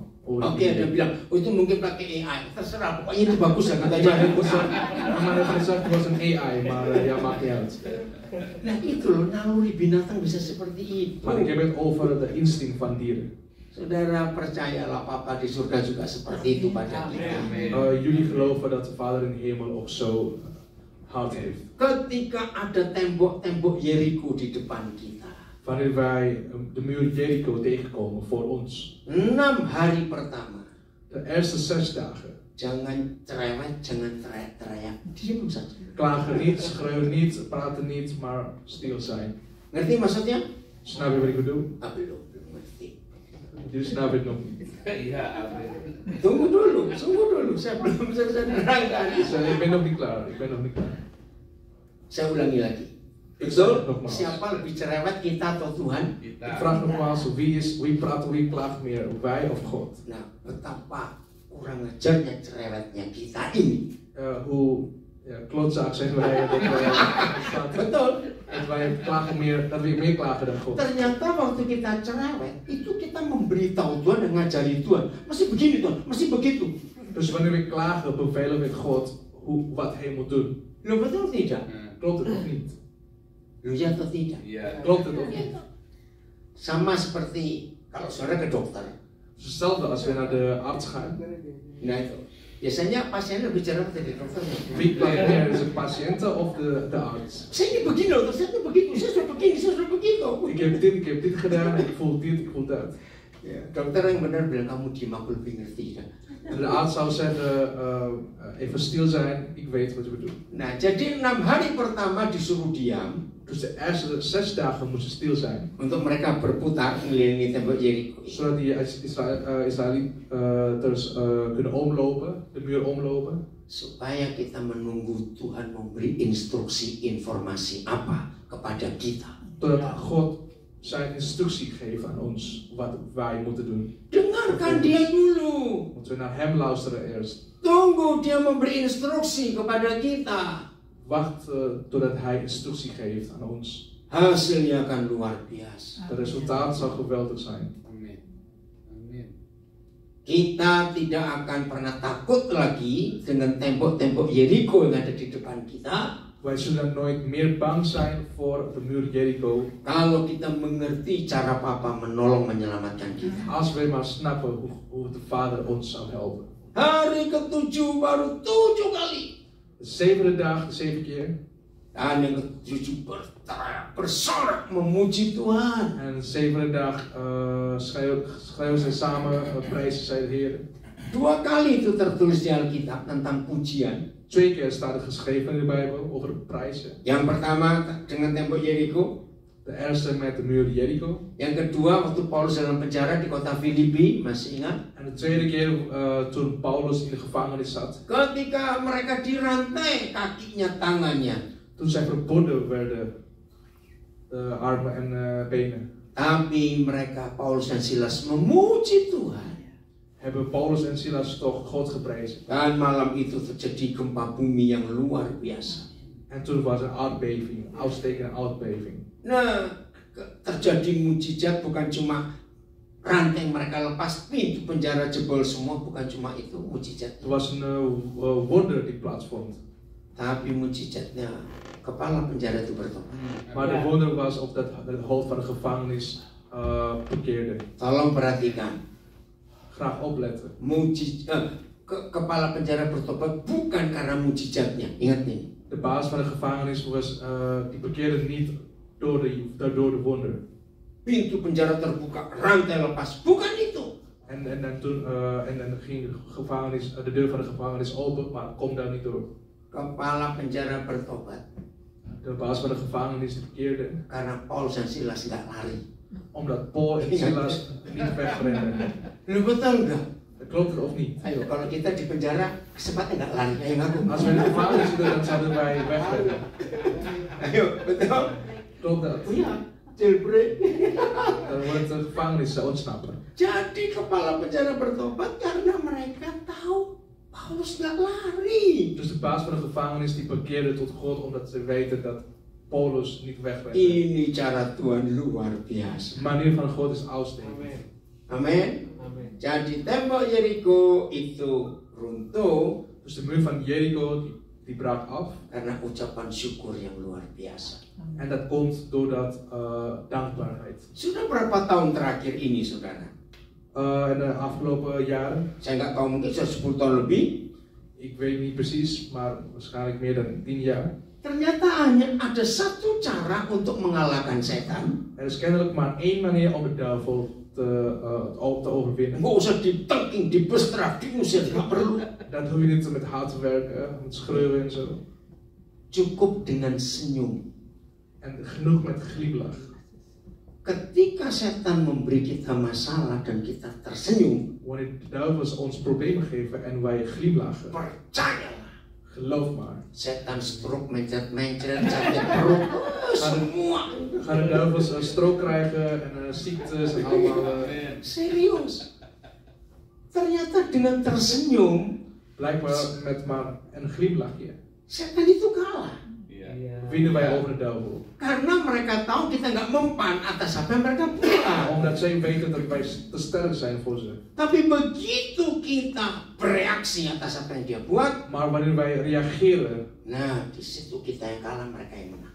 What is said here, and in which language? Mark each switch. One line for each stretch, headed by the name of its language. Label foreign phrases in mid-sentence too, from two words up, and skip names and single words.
Indonesian: Oke, ada bilang, oh itu mungkin pakai AI. Terserah, pokoknya itu bagus ya katanya.
Dutch: Maar het was een AI, maar ja, maakt niet uit.
Indonesian: Nah itu loh, naluri binatang bisa seperti itu.
Dutch: Maar ik heb het over de instinct van dieren.
Indonesian: Saudara percayalah Papa di surga juga seperti itu pada kita.
Dutch: Jullie geloven dat de Vader in de hemel ook zo hard heeft.
Indonesian: Ketika ada tembok-tembok Jericho di depan kita.
Dutch: Wanneer wij de muur Jericho tegenkomen voor ons.
Indonesian: 6 hari pertama.
Dutch: De eerste 6 dagen.
Indonesian: Jangan cerewet, jangan teriak. Diam saja.
Dutch: Klagen niet, schreeuwen niet, praten niet, maar stil zijn.
Indonesian: Ngerti maksudnya?
Dutch: Snap je wat ik bedoel?
Indonesian: Belum ngerti.
Dutch: Jullie snappen het nog niet.
Indonesian: Tunggu dulu. Saya belum selesai nerangkan.
Dutch: Ik ben nog niet klaar.
Indonesian: Saya ulangi lagi. Betul? Siapa lebih cerewet, kita atau Tuhan?
Dutch: Ik vraag nogmaals, wie klaagt meer, wij of God?
Indonesian: Nah, betapa kurang ajarnya cerewetnya kita ini.
Dutch: Hoe klootzak zijn wij
Indonesian: Betul.
Dutch: dat we meer klagen dan God.
Indonesian: Ternyata waktu kita cerewet, itu kita memberitahu Tuhan dan ngajari Tuhan. Masih begini Tuhan, masih begitu.
Dutch: Dus wanneer we klagen, bevelen we God wat hij moet doen.
Indonesian: Loh betul tidak?
Dutch: Klopt het of niet?
Indonesian: Loh ya atau tidak?
Dutch: Klopt het of niet?
Indonesian: Sama seperti kalau saudara ke dokter.
Dutch: Dus hetzelfde als we naar de arts gaan.
Indonesian: Nah itu. Biasanya pasien lebih cerewet dari dokternya.
Dutch: Wie klaagt meer, is het patiënten of de arts?
Indonesian: Saya ini begini loh, saya ini begitu, saya sudah begini, saya sudah begitu.
Dutch: Ik heb dit gedaan, ik voel dit, ik voel dat.
Indonesian: Ya, dokter yang benar bilang kamu diam, aku lebih ngerti.
Dutch: De arts zou zeggen, even stil zijn, ik weet wat je bedoelt.
Indonesian: Nah, jadi 6 hari pertama disuruh diam.
Dutch: Dus de eerste 6 dagen moesten stil zijn.
Indonesian: Untuk mereka berputar mengelilingi tembok Jericho.
Dutch: Zodat die Israëliërs kunnen omlopen, de muur omlopen.
Indonesian: Supaya kita menunggu Tuhan memberi instruksi informasi apa kepada kita.
Dutch: Totdat God zijn instructie geeft aan ons wat wij moeten doen.
Indonesian: Dengarkan dia dulu.
Dutch: Moeten we naar hem luisteren eerst.
Indonesian: Tunggu dia memberi instruksi kepada kita.
Dutch: Wacht totdat hij instructie geeft aan ons.
Indonesian: Hasilnya akan luar biasa.
Dutch: Het resultaat zal geweldig zijn.
Indonesian: Amin. Kita tidak akan pernah takut lagi dengan tembok-tembok Jericho yang ada di depan kita.
Dutch: Wij zullen nooit meer bang zijn voor de muur Jericho.
Indonesian: Kalau kita mengerti cara Papa menolong menyelamatkan kita.
Dutch: Als we maar snappen hoe de Vader ons zou helpen.
Indonesian: Hari ke-7 baru 7 kali.
Dutch: De 7e dag, 7 keer.
Indonesian: Dan yang ke-7 berteriak, bersorak memuji Tuhan.
Dutch: En de 7e dag schreeuwen zij samen, prijzen zij de Heer.
Indonesian: 2 kali itu tertulis di Alkitab tentang pujian.
Dutch: 2 keer staat het geschreven in de Bijbel over prijzen.
Indonesian: Yang pertama dengan tembok Jericho.
Dutch: De eerste met de muur Jericho.
Indonesian: Yang kedua waktu Paulus dalam penjara di kota Filipi, masih ingat?
Dutch: En de tweede keer toen Paulus in de gevangenis zat.
Indonesian: Ketika mereka dirantai kakinya, tangannya.
Dutch: Toen zij verbonden werden, armen en benen.
Indonesian: Tapi mereka, Paulus dan Silas, memuji Tuhan.
Dutch: Hebben Paulus en Silas toch God geprezen.
Indonesian: Dan malam itu terjadi gempa bumi yang luar biasa.
Dutch: En toen was een aardbeving, een uitstekende aardbeving.
Indonesian: Nah, terjadi mujizat bukan cuma rantai mereka lepas, pintu penjara jebol semua, bukan cuma itu mujizat.
Dutch: Er was een wonder die plaatsvond.
Indonesian: Tapi mujizatnya kepala penjara itu bertobat.
Dutch: Maar de wonder was of dat het hoofd van de gevangenis bekeerde.
Indonesian: Tolong perhatikan.
Dutch: Graag opletten.
Indonesian: Kepala penjara bertobat bukan karena mujizatnya. Ingat nih.
Dutch: De baas van de gevangenis was, die bekeerde niet door de wonder.
Indonesian: Pintu penjara terbuka, rantai lepas, bukan itu.
Dutch: En dan ging de deur van de gevangenis open, maar kom daar niet door.
Indonesian: Kepala penjara bertobat.
Dutch: De baas van de gevangenis bekeerde.
Indonesian: Karena Paulus en Silas nggak lari.
Dutch: Omdat Paul en Silas niet wegrenden.
Indonesian: Lu betul nggak?
Dutch: Klopt het of niet?
Indonesian: Ayo, kalau kita di penjara, kesempatan nggak lari. Ayo ngaku.
Dutch: Als we in de gevangenis zitten, dan zouden wij wegrennen.
Indonesian: Ayo, betul?
Dutch: Klopt dat?
Indonesian: Ja, jailbreak.
Dutch: Dan wordt de gevangenis ontsnappen.
Indonesian: Jadi kepala penjara bertobat karena mereka tahu Paulus nggak lari.
Dutch: Dus de baas van de gevangenis die bekeerde tot God omdat ze weten dat Paulus niet wegbrengt.
Indonesian: Ini cara Tuhan luar biasa.
Dutch: De manier van God is uitstekend.
Indonesian: Amin. Jadi tembok Yeriko itu runtuh
Dutch: Dus de muur van Jericho die brak af.
Indonesian: karena ucapan syukur yang luar biasa.
Dutch: En dat komt doordat dankbaarheid.
Indonesian: Sudah berapa tahun terakhir ini, saudara?
Dutch: In de afgelopen jaren,
Indonesian: Saya nggak tahu, mungkin sudah 10 tahun lebih.
Dutch: ik weet niet precies, maar waarschijnlijk meer dan 10 jaar.
Indonesian: Ternyata hanya ada satu cara untuk mengalahkan setan.
Dutch: Er is kennelijk maar één manier om de duivel te overwinnen.
Indonesian: Nggak usah ditengking, dibestraf, diusir, nggak perlu.
Dutch: Dat hoef je niet met hout te werken, met schreeuwen en zo.
Indonesian: Cukup dengan senyum.
Dutch: En genoeg met glimlach.
Indonesian: Ketika setan memberi kita masalah dan kita tersenyum,
Dutch: Wanneer de duivels ons problemen geven en wij glimlachen,
Indonesian: percayalah,
Dutch: geloof maar.
Indonesian: setan stroke mencret-mencret, sakit perut, semua.
Dutch: Gaan de duivels een strook krijgen en ziektes en allemaal.
Indonesian: Serius. Ternyata dengan tersenyum,
Dutch: Blijkbaar met maar een glimlachje
Indonesian: setan itu kalah.
Dutch: winnen wij over de duivel.
Indonesian: Karena mereka tahu kita nggak mempan atas apa yang mereka buat.
Dutch: Omdat zij weten dat wij te sterk zijn voor ze.
Indonesian: Tapi begitu kita bereaksi atas apa yang dia buat,
Dutch: Maar wanneer wij reageren,
Indonesian: nah di situ kita yang kalah, mereka yang menang.